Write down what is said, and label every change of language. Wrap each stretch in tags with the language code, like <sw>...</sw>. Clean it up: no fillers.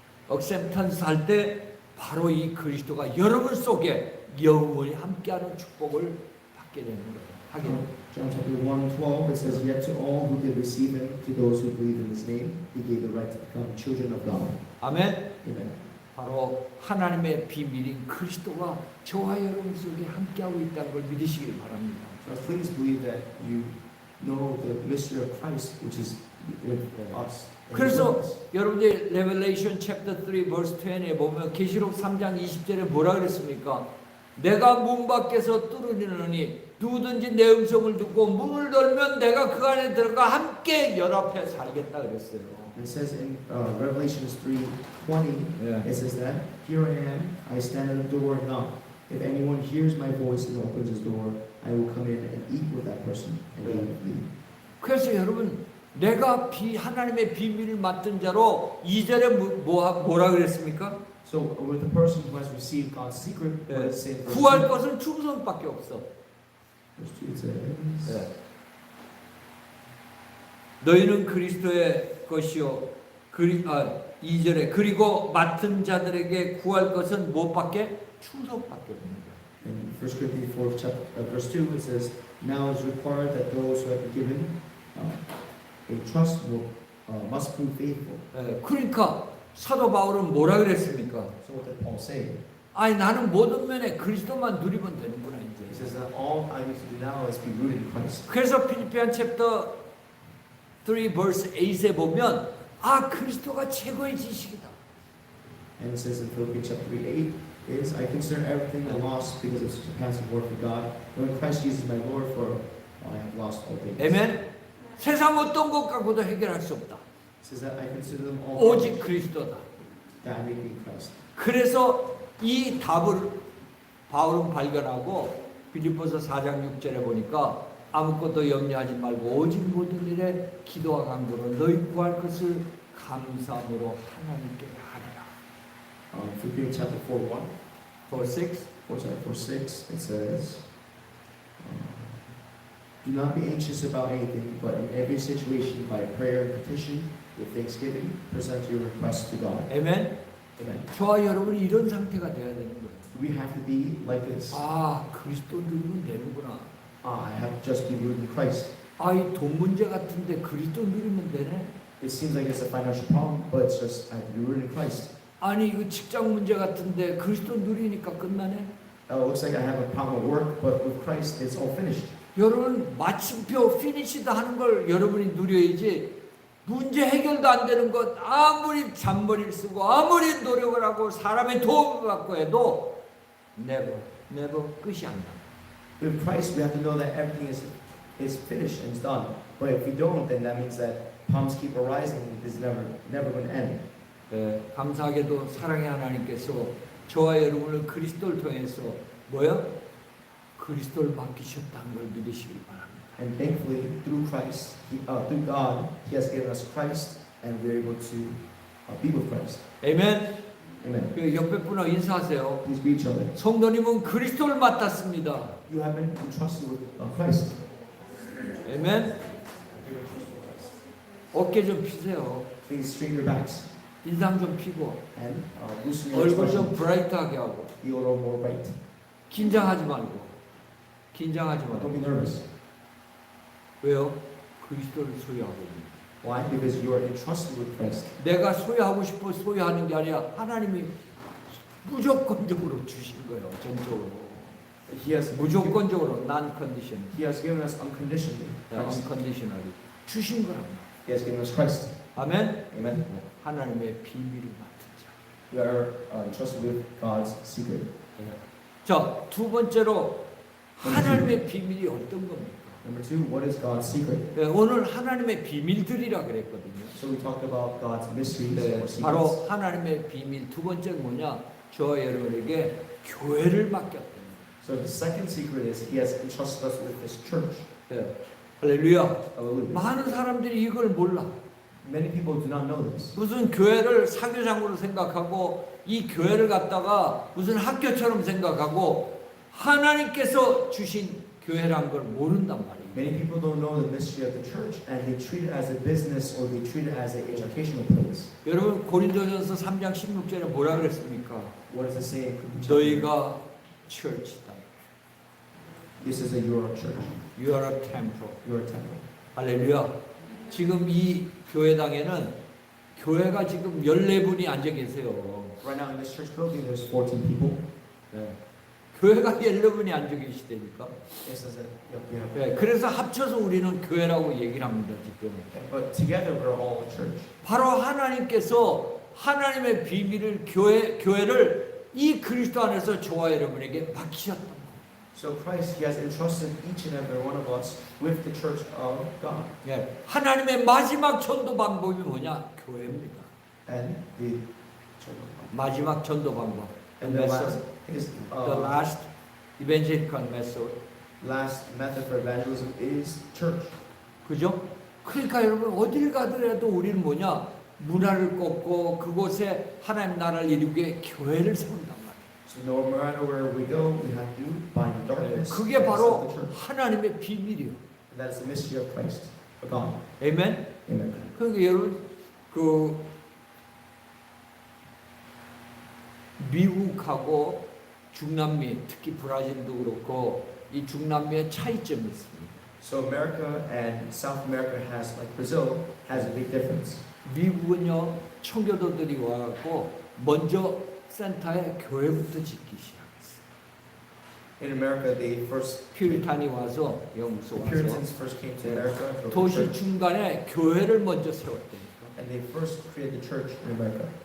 <ko>acceptance 할 때 바로 이 그리스도가 여러분 속에 영원히 함께하는 축복을 받게 되는 거예요. 하게 되는 거예요.</ko> <en>John chapter 1:12 it says, "Yet to all who did receive him, to those who believe in his name, he gave the right to become children of God."</en> <ko>아멘.</ko> <en>Amen.</en> <ko>바로 하나님의 비밀인 그리스도가 저와 여러분 속에 함께하고 있다는 걸 믿으시길 바랍니다.</ko> <en>So please believe that you know the mystery of Christ, which is with us.</en> <ko>그래서 여러분들 레벨레이션 챕터 3 verse 20에 보면 계시록 3장 20절에 뭐라 그랬습니까? 내가 문 밖에서 뚫으리노니 누구든지 내 음성을 듣고 문을 열면 내가 그 안에 들어가 함께 연합해 살겠다 그랬어요.</ko> <en>It says in Revelation 3:20, Yeah. it says that, "Here I am, I stand at the door and knock. If anyone hears my voice and opens his door, I will come in and eat with that person, and they will leave."</en> <ko>그래서 여러분 내가 하나님의 비밀을 맡은 자로 2절에 뭐라 그랬습니까?</ko> <en>So with the person who has received God's secret, what does it say in verse</en> <ko>구할</ko> <en>2?</en> <ko>것은 충성밖에 없어.</ko> <en>Verse 2 it says,</en> <ko>너희는 그리스도의 것이요. 2절에 그리고 맡은 자들에게 구할 것은 무엇밖에? 충성밖에 없는 거야.</ko> <en>in 1 Corinthians 4 verse 2 it says, "Now it is required that those who have been given a trust must prove faithful."</en> <ko>그러니까 사도 바울은 뭐라 그랬습니까?</ko> <en>So what did Paul say?</en> <ko>아니 나는 모든 면에 그리스도만 누리면 되는구나</ko> <en>He</en> <ko>이제.</ko> <en>says that all I need to do now is be rooted in Christ.</en> <ko>그래서 필리피안 챕터 3 verse 8에 보면 그리스도가 최고의 지식이다.</ko> <en>And it says in Philippians chapter 3:8 is, "I consider everything a loss because of the surpassing worth of God. When Christ Jesus my Lord, for I have lost all things."</en> <ko>아멘. 세상 어떤 것 갖고도 해결할 수 없다.</ko> <en>It says that I consider them all</en> <ko>오직 그리스도다.</ko> <en>that I may be in Christ.</en> <ko>그래서 이 답을 바울은 발견하고 빌립보서 4장 6절에 보니까 아무것도 염려하지 말고 오직 모든 일에 기도와 간구로 너희 구할 것을 감사함으로 하나님께 하리라.</ko> <en>Philippians chapter 4:1. Verse 6. 4:6 it says, do not be anxious about anything, but in every situation by prayer and petition with thanksgiving present your requests to God.</en> <ko>아멘.</ko> <en>Amen.</en> <ko>저와 여러분이 이런 상태가 돼야 되는 거예요.</ko> <en>We have to be like this.</en> <ko>아, 그리스도 누리면 되는구나.</ko> <en>I have just been rooted in Christ.</en> <ko>아, 이 돈 문제 같은데 그리스도 누리면 되네.</ko> <en>It seems like it's a financial problem, but it's just I have to be rooted in Christ.</en> <ko>아니, 이거 직장 문제 같은데 그리스도 누리니까 끝나네.</ko> <en>It looks like I have a problem at work, but with Christ it's all finished.</en> <ko>여러분 마침표 피니시다 하는 걸 여러분이 누려야지. 문제 해결도 안 되는 것 아무리 잔머리를 쓰고 아무리 노력을 하고 사람의 도움을 받고 해도 never 끝이 안 나.</ko> <en>With Christ, we have to know that everything is finished and is done. But if we don't, then that means that problems keep arising and it is never going to end.</en> <ko>네, 감사하게도 사랑의 하나님께서 저와 여러분을 그리스도를 통해서 뭐요? 그리스도를 맡기셨다는 걸 믿으시길 바랍니다.</ko> <en>And thankfully, through Christ, through God, He has given us Christ, and we're able to be with Christ.</en> <ko>아멘.</ko> <en>Amen.</en> <ko>그 옆에 분하고 인사하세요.</ko> <en>Please greet each other.</en> <ko>성도님은 그리스도를 맡았습니다.</ko> <en>You have been entrusted with Christ.</en> <ko>아멘. 어깨 좀 피세요.</ko> <en>Please straighten your backs</en> <ko>인상 좀 피고</ko> <en>and loosen your</en> <ko>얼굴 좀</ko> <en>expression.</en> <ko>브라이트하게 하고</ko> <en>Be a little more bright.</en> <ko>긴장하지 말고 긴장하지</ko> <en>Don't</en> <ko>말고.</ko> <en>be nervous.</en> <ko>왜요? 그리스도를 소유하고 있는.</ko> <en>Why? Because you are entrusted with Christ.</en> <ko>내가 소유하고 싶어 소유하는 게 아니라 하나님이 무조건적으로 주신 거예요. 전적으로.</ko> <en>He has</en> <ko>무조건적으로 non-condition.</ko> <en>He has given us unconditionally. Christ.</en> <ko>unconditionally 주신 거랍니다.</ko> <en>He has given us Christ.</en> <ko>아멘.</ko> <en>Amen.</en> <ko>하나님의 비밀을 맡은 자.</ko> <en>We are entrusted with God's secret.</en> <ko>자, 두 번째로 하나님의 비밀이 어떤 겁니까?</ko> <en>Number two, what is God's secret?</en> <ko>네, 오늘 하나님의 비밀들이라 그랬거든요.</ko> <en>So we talked about God's mysteries</en> <ko>네,</ko> <en>or secrets.</en> <ko>바로 하나님의 비밀 두 번째는 뭐냐? 저와 여러분에게 교회를 맡겼다.</ko> <en>So the second secret is He has entrusted us with His church.</en> <ko>네, 할렐루야.</ko> <en>Hallelujah.</en> <ko>많은 사람들이 이걸 몰라.</ko> <en>Many people do not know this.</en> <ko>무슨 교회를 사교장으로 생각하고 이 교회를 갖다가 무슨 학교처럼 생각하고 하나님께서 주신 교회란 걸 모른단 말이에요.</ko> <en>Many people don't know the mystery of the church, and they treat it as a business or they treat it as an educational place.</en> <ko>여러분 고린도전서 3장 16절에 뭐라 그랬습니까?</ko> <en>What does it say?</en> <ko>너희가 church다.</ko> <en>This is a your church. You are a temple. Your temple.</en> <ko>할렐루야. 지금 이 교회당에는 교회가 지금 14분이 앉아 계세요.</ko> <en>Right now in this church building, there's 14 people.</en> <ko>네. 교회가 14분이 앉아 계시다니까.</ko> <en>It says that you have.</en> <ko>네. 그래서 합쳐서 우리는 교회라고 얘기를 합니다. 지금.</ko> <en>But together we're all a church.</en> <ko>바로 하나님께서 하나님의 비밀을 교회를 이 그리스도 안에서 저와 여러분에게 맡기셨던 거예요.</ko> <en>So Christ, He has entrusted each and every one of us with the church of God.</en> <ko>예, 하나님의 마지막 전도 방법이 뭐냐? 교회입니다.</ko> <en>And the</en> <ko>마지막 전도 방법.</ko> <en>and the last is The last evangelical method. last method for evangelism is church.</en> <ko>그죠? 그러니까 여러분 어딜 가더라도 우리는 뭐냐? 문화를 꺾고 그곳에 하나님 나라를 이루기 위해 교회를 세운단 말이에요.</ko> <en>So no matter where we go, we have to bind darkness.</en> <ko>그게</ko> <en>and</en> <ko>바로</ko> <en>set the church.</en> <ko>하나님의 비밀이에요.</ko> <en>And that is the mystery of Christ, of God.</en> <ko>아멘.</ko> <en>Amen.</en> <ko>그러니까 여러분 그 미국하고 중남미, 특히 브라질도 그렇고 이 중남미의 차이점이 있습니다.</ko> <en>So America and South America has, like Brazil, has a big difference.</en> <ko>미국은요 청교도들이 와갖고 먼저 센터에 교회부터 짓기 시작했어요.</ko> <en>In America, they first</en> <ko>퓨리탄이 와서 영국서</ko> <en>the</en> <ko>와서</ko> <en>Puritans first came to America, built the</en> <ko>도시</ko> <en>church,</en> <ko>중간에 교회를 먼저 세웠다니까.</ko> <en>and they first created the church in America.</en>